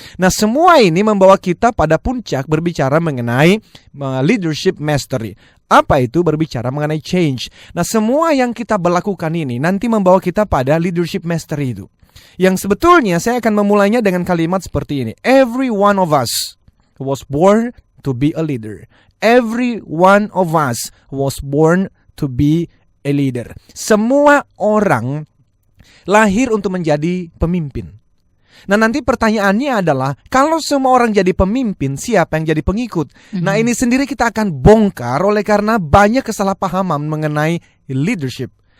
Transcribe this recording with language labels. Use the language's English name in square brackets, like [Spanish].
[Indonesian] Nah, semua ini membawa kita pada puncak berbicara mengenai leadership mastery. Apa itu? Berbicara mengenai change. Nah, semua yang kita berlakukan ini nanti membawa kita pada leadership mastery itu. Yang sebetulnya saya akan memulainya dengan kalimat seperti ini. [English] Every one of us was born to be a leader. Every one of us was born to be a leader. [Indonesian] Semua orang lahir untuk menjadi pemimpin. Nah, nanti pertanyaannya adalah, kalau semua orang jadi pemimpin, siapa yang jadi pengikut? Nah, ini sendiri kita akan bongkar oleh karena banyak kesalahpahaman mengenai leadership.